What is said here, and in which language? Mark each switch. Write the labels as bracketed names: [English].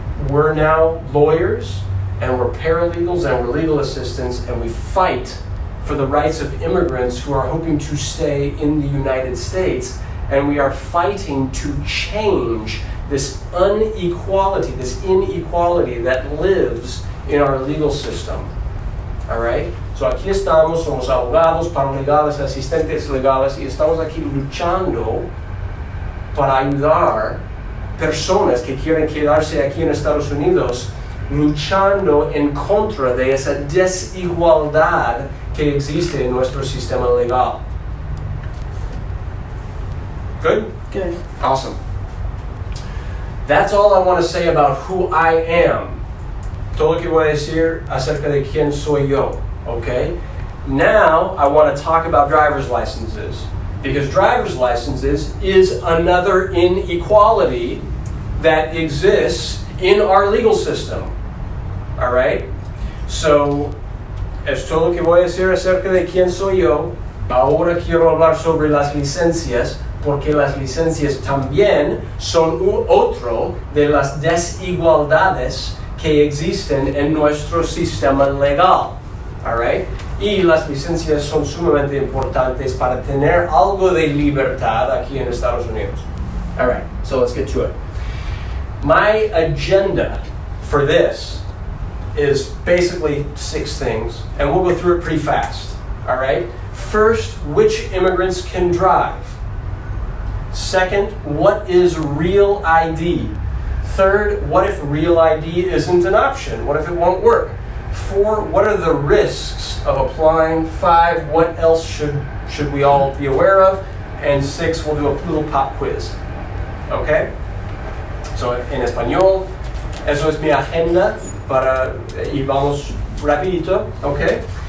[English] We're now lawyers, and we're paralegals, and we're legal assistants, and we fight for the rights of immigrants who are hoping to stay in the United States, and we are fighting to change this inequality that lives in our legal system. All right? [Spanish] So aquí estamos, somos abogados, paralegales, asistentes legales, y estamos aquí luchando para ayudar personas que quieren quedarse aquí en Estados Unidos, luchando en contra de esa desigualdad que existe en nuestro sistema legal. [English] Good? Good. Awesome. That's all I want to say about who I am. [Spanish] Todo lo que voy a decir acerca de quién soy yo. [English] Okay? Now I want to talk about driver's licenses, because driver's licenses is another inequality that exists in our legal system. All right? [Spanish] So, es todo lo que voy a decir acerca de quién soy yo. Ahora quiero hablar sobre las licencias, porque las licencias también son otro de las desigualdades que existen en nuestro sistema legal. [English] All right? [Spanish] Y las licencias son sumamente importantes para tener algo de libertad aquí en Estados Unidos. [English] All right, so let's get to it. My agenda for this is basically 6 things, and we'll go through it pretty fast. All right? First, which immigrants can drive? Second, what is real ID? Third, what if real ID isn't an option? What if it won't work? 4, what are the risks of applying? 5, what else should we all be aware of? And 6, we'll do a little pop quiz. Okay? [Spanish] So, en español, eso es mi agenda y vamos rapidito, okay?